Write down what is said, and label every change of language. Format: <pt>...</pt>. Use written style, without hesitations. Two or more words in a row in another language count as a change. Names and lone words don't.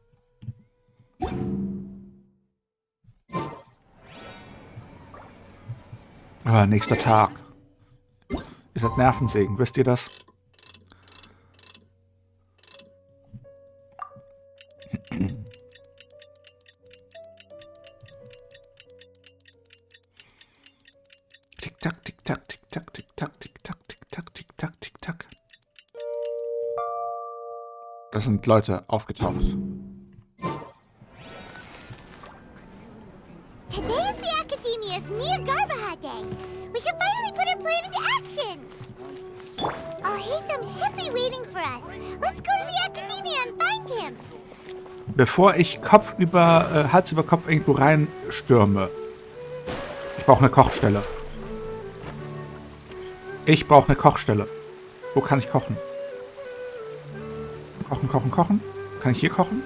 <de>Nächster Tag. Ihr seid Nervensägen, wisst ihr das? Tick-Tack, Tick-Tack, Tick-Tack, Tick-Tack, Tick-Tack, Tick-Tack, Tick-Tack, Tick-Tack. Da sind Leute aufgetaucht.</de> <en>Today is the Akademia's Near Garbaha Day. We can finally put our plan into action. Al-Haytham should be waiting for us. Let's go to the Akademia and find him.</en> <de>Bevor ich Hals über Kopf irgendwo reinstürme. Ich brauche eine Kochstelle. Ich brauche eine Kochstelle. Wo kann ich kochen? Kochen, kochen, kochen. Kann ich hier kochen?</de>